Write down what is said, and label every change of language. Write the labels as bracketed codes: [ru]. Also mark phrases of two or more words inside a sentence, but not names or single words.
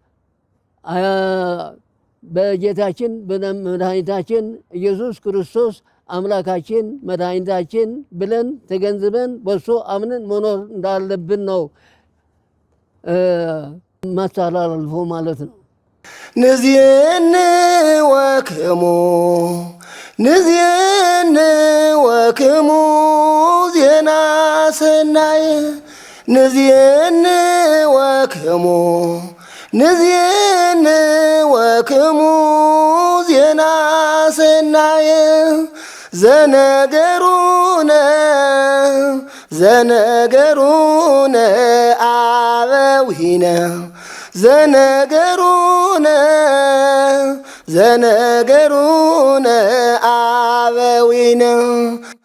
[am] በጌታችን በመድኃኒታችን ኢየሱስ ክርስቶስ አምላካችን መድኃኒታችን ብለን ተገንዝበን በእሱ አምነን መኖር እንዳለብን ነው ማስተላለፎ ማለት ነው። [gez] ንዚየን ወክሙ ንዚየን ወክሙ ዜና ሰናይ ንዚየን ወክሙ ንዚየን ወክሙ ዜና ሰናይ ዘነገሩነ ዘነገሩነ አበዊነ ዘነገሩነ ዘነገሩነ አበዊነ